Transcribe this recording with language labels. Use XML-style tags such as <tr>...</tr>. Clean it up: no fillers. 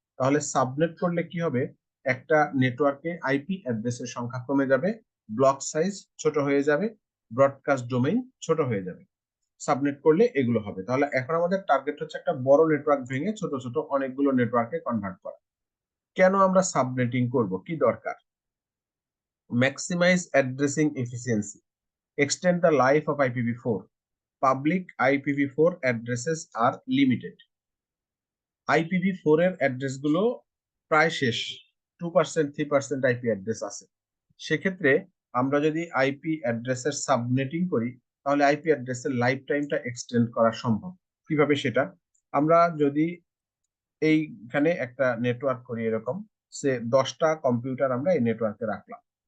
<bn>তাহলে সাবনেট করলে কি হবে, একটা নেটওয়ার্কে আইপি অ্যাড্রেসের সংখ্যা কমে যাবে, ব্লক সাইজ ছোট হয়ে যাবে, ব্রডকাস্ট ডোমেইন ছোট হয়ে যাবে। সাবনেট করলে এগুলো হবে। তাহলে এখন আমাদের টার্গেট হচ্ছে একটা বড় নেটওয়ার্ক ভেঙে ছোট ছোট অনেকগুলো নেটওয়ার্কে কনভার্ট করা। কেন আমরা সাবনেটিং করব, কি দরকার?</bn> <en>Maximise addressing efficiency, extend the life of IPv4. Public IPv4 addresses are limited.</en> <bn>IPv4 এর অ্যাড্রেস গুলো প্রায় শেষ, 2% 3% আইপি অ্যাড্রেস আছে। সেক্ষেত্রে আমরা যদি আইপি অ্যাড্রেসের সাবনেটিং করি, তাহলে আইপি অ্যাড্রেসের লাইফ টাইমটা এক্সটেন্ড করা সম্ভব। কিভাবে সেটা? আমরা যদি এইখানে একটা নেটওয়ার্ক করি, এরকম সে 10টা কম্পিউটার আমরা এই নেটওয়ার্কে রাখলাম।</bn>